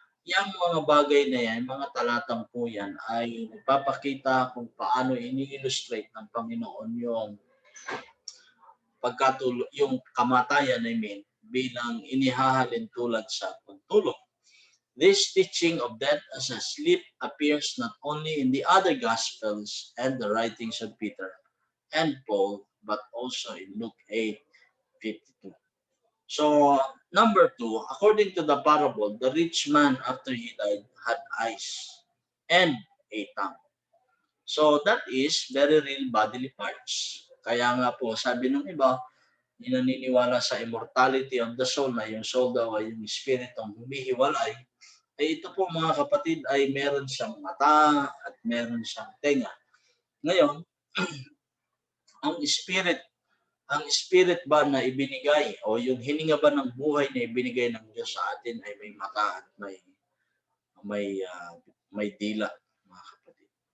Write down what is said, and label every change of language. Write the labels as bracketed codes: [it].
[tl] Yang mga bagay na yan, mga talatang po yan, ay nagpapakita kung paano ini-illustrate ng Panginoon yung yung kamatayan, bilang inihahalin tulad sa pagtulog. [en] This teaching of death as a sleep appears not only in the other Gospels and the writings of Peter and Paul, but also in Luke 8:52. So, number 2, according to the parable, the rich man after he died had eyes and a tongue. So, that is very real bodily parts. [tl] Kaya nga po, sabi ng iba, naniniwala sa immortality of the soul, na yung soul daw ay yung spiritong humihiwalay, ay ito po mga kapatid ay meron siyang mata at meron siyang tenga. Ngayon, ang spirit ba na ibinigay o yung hininga ba ng buhay na ibinigay ng Diyos sa atin ay may mata at may dila, mga kapatid.